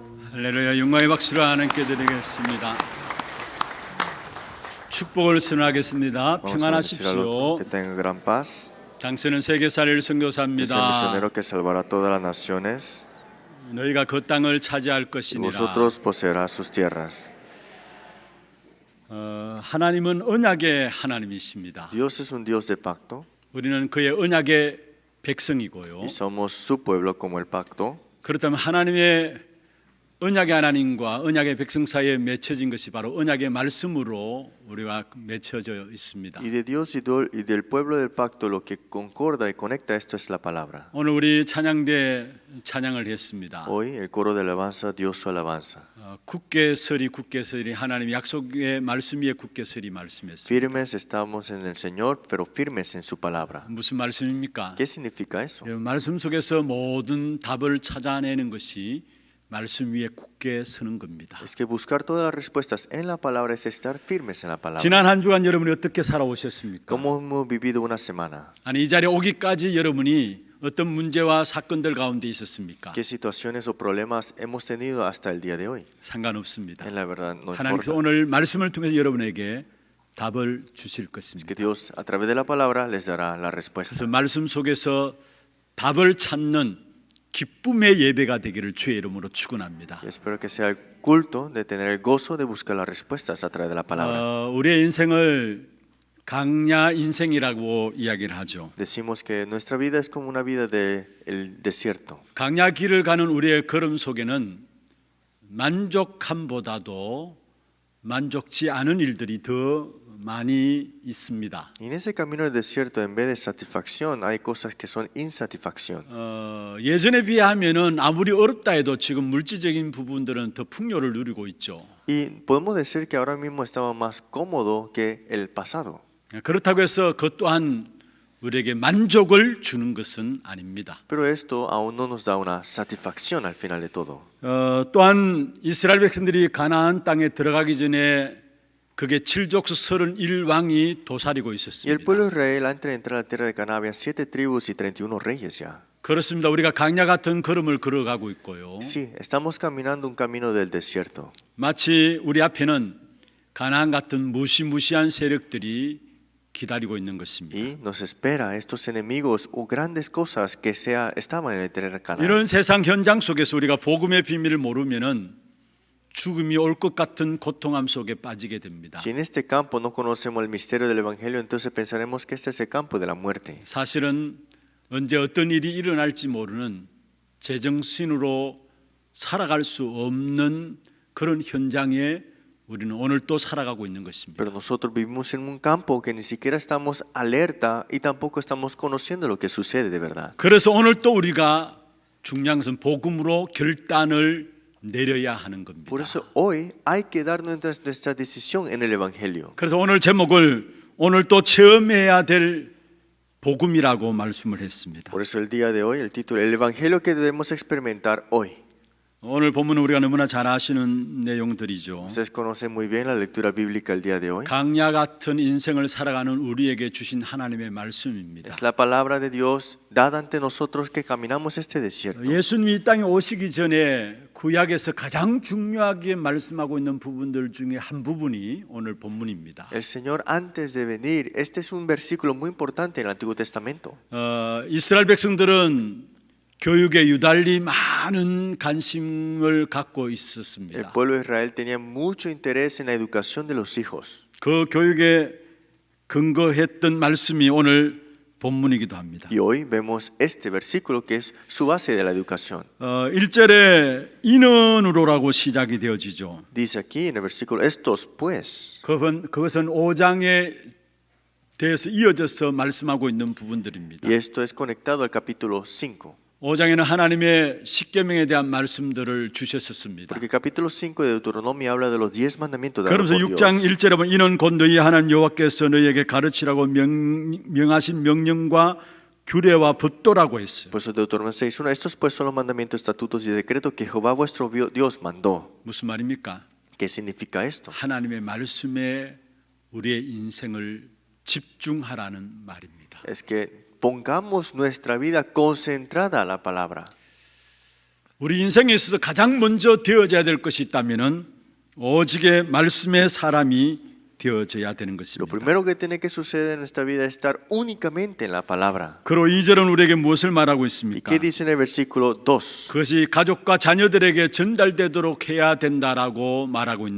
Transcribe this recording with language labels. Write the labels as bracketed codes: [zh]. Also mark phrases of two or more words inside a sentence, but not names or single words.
[ko] 할렐루야. 영광의 박수를 하나님께 드리겠습니다. 축복을 선언하겠습니다. [es] Vamos a bendecir al otro, [ko] 평안하십시오. [es] que tenga gran paz. [ko] 장세는 세계 살릴 [es] Que es el 선교사입니다. misionero que salvará todas las naciones. [ko] 너희가 그 땅을 차지할 Y 것이니라. [es] vosotros poseerás sus tierras. [ko] 하나님은 언약의 하나님이십니다. [es] Dios es un Dios de pacto [ko] 우리는 그의 언약의 백성이고요. [es] y somos su pueblo como el pacto. [ko] 그렇다면 하나님의 언약의 하나님과 언약의 백성 사이에 맺혀진 것이 바로 언약의 말씀으로 우리가 맺혀져 있습니다. [es] Y de Dios y del pueblo del pacto lo que concorda y conecta esto es la palabra. [ko] 오늘 우리 찬양대 찬양을 했습니다. [es] Hoy el coro de alabanza, Dios su alabanza. [ko] 굳게 서리 하나님 약속의 말씀 위에 굳게 서리 말씀했습니다. [es] Firmes estamos en el Señor, pero firmes en su palabra. [ko] 무슨 말씀입니까? [es] ¿Qué significa eso? [ko] 말씀 속에서 모든 답을 찾아내는 것이 말씀 위에 굳게 서는 겁니다. [es] Es que buscar todas las respuestas en la palabra es estar firmes en la palabra. [ko] 지난 한 주간 여러분이 어떻게 살아오셨습니까? [es] ¿Cómo hemos vivido una semana? [ko] 아니 이 자리에 오기까지 여러분이 어떤 문제와 사건들 가운데 있었습니까? [es] ¿Qué situaciones o problemas hemos tenido hasta el día de hoy? [ko] 상관없습니다. [es] En la verdad no 하나님께서 importa. [ko] 오늘 말씀을 통해서 여러분에게 답을 주실 [es] Es que 것입니다. Dios a través de la palabra les dará la 그래서 respuesta. [ko] 말씀 속에서 답을 찾는 기쁨의 예배가 되기를 주의 이름으로 축원합니다. [es] Y espero que sea el culto de tener el gozo de buscar las respuestas a través de la palabra. [ko] 우리의 인생을 강야 인생이라고 이야기를 하죠. [es] Decimos que nuestra vida es como una vida del desierto. [ko] 강야 길을 가는 우리의 걸음 속에는 만족함보다도 만족지 않은 일들이 더 많이 있습니다. [es] Y en ese camino del desierto, en vez de satisfacción, hay cosas que son insatisfacción. [ko] 예전에 비하면은 아무리 어렵다 해도 지금 물질적인 부분들은 더 풍요를 누리고 있죠. [es] Y podemos decir que ahora mismo estamos más cómodos que el pasado. [ko] 그렇다고 해서 그것 또한 우리에게 만족을 주는 것은 아닙니다. [es] Pero esto aún no nos da una satisfacción al final de todo. [ko] 또한 이스라엘 백성들이 가나안 땅에 들어가기 전에 그게 7족속 31왕이 도사리고 [es] Y el 있었습니다. pueblo de Israel, antes de entrar a la tierra de Canaán, había 7 tribus y 31 reyes ya. [ko] 그렇습니다. 우리가 강야 같은 걸음을 걸어가고 있고요. [es] Sí, estamos caminando un camino del desierto. [ko] 마치 우리 앞에는 가나안 같은 무시무시한 세력들이 기다리고 있는 것입니다. [es] Y nos espera estos enemigos o grandes cosas que estaban en el terreno de Canaán. [ko] 이런 세상 현장 속에서 우리가 복음의 비밀을 모르면은 죽음이 올 것 같은 고통함 속에 빠지게 됩니다. [es] Si en este campo no conocemos el misterio del Evangelio, entonces pensaremos que este es el campo de la muerte. [ko] 사실은 언제 어떤 일이 일어날지 모르는 제정신으로 살아갈 수 없는 그런 현장에 우리는 오늘 또 살아가고 있는 것입니다. [es] Pero nosotros vivimos en un campo que ni siquiera estamos alerta y tampoco estamos conociendo lo que sucede de verdad. [ko] 그래서 오늘 또 우리가 중요한 것은 복음으로 결단을 내려야 하는 겁니다. [es] Por eso hoy hay que dar nuestra decisión en el Evangelio. [ko] 그래서 오늘 제목을 오늘 또 체험해야 될 복음이라고 말씀을 했습니다. [es] Por eso el día de hoy, el título, el Evangelio que debemos experimentar hoy. [ko] 오늘 본문은 우리가 너무나 잘 아시는 내용들이죠. [es] Ustedes conocen muy bien la lectura bíblica el día de hoy. [ko] 강야 같은 인생을 살아가는 우리에게 주신 하나님의 말씀입니다. [es] Es la palabra de Dios dada ante nosotros que caminamos este desierto. [ko] 예수님이 이 땅에 오시기 전에 구약에서 가장 중요하게 말씀하고 있는 부분들 중에 한 부분이 오늘 본문입니다. [es] El Señor antes de venir, este es un versículo muy importante en el Antiguo Testamento. [ko] 이스라엘 백성들은 교육에 유달리 많은 관심을 갖고 El 있었습니다. [es] pueblo de Israel tenía mucho interés en la educación de los hijos. [ko] 그 교육에 근거했던 말씀이 오늘 본문이기도 합니다. [es] Y hoy vemos este versículo que es su base de la educación. [ko] 1절에 인원으로라고 시작이 되어지죠. [es] Dice aquí en el versículo, estos pues. [ko] 그것은 5장에 대해서 이어져서 말씀하고 있는 부분들입니다. [es] Y esto es conectado al capítulo 5. [ko] 5장에는 하나님의 십계명에 대한 말씀들을 주셨었습니다. [es] Porque el capítulo 5 de Deuteronomio habla de los 10 mandamientos dados [ko] 그러면서 por 6장 Dios. 1절에 보면 이는 곧 너희 하나님 여호와께서 너희에게 가르치라고 명하신 명령과 규례와 법도라고 했어요. [es] Por eso Deuteronomio 6:1, estos pues son los mandamientos, estatutos y decretos que Jehová vuestro Dios mandó. [ko] 무슨 말입니까? [es] ¿Qué significa esto? [ko] 하나님의 말씀에 우리의 인생을 집중하라는 말입니다. [es] Es que pongamos nuestra vida concentrada a la palabra. [ko] 우리 인생에 있어서 가장 먼저 되어져야 될 것이 있다면은 오직의 말씀의 사람이 되어져야 되는 Lo 것입니다. [es] primero que tiene que suceder en nuestra vida es estar únicamente en la palabra. [ko] 그로 2절은 우리에게 무엇을 말하고 ¿Y 있습니까? [es] qué dice en el versículo 2? [ko] 그것이 가족과 자녀들에게 전달되도록 해야 된다라고 말하고 있는